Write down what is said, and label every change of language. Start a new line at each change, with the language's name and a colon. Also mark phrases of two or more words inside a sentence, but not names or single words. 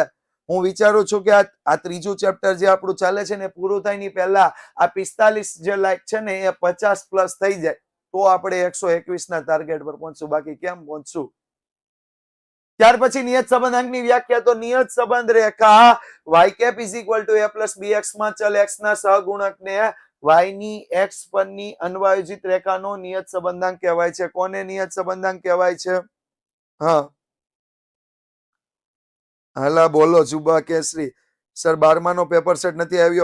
Gujarati: હું વિચારું છું કે આ ત્રીજું ચેપ્ટર જે આપણું ચાલે છે ને પૂરું થાય ની પહેલા આ 45 જે લાઈક છે ને એ 50+ થઈ જાય તો આપણે 121 ના ટાર્ગેટ પર પહોંચશું. બાકી કેમ પહોંચશું? ત્યાર પછી નિયત સંબંધાંકની વ્યાખ્યા. તો નિયત સંબંધ રેખા y cap = a + bx માં ચલ x ના સહગુણકને y ની x પરની અન્વયોજિત રેખાનો નિયત સંબંધાંક કહેવાય છે. કોને નિયત સંબંધાંક કહેવાય છે? હા, હાલા બોલો જુબા કેસરી. સર 12માનો પેપર સેટ નથી આવ્યો.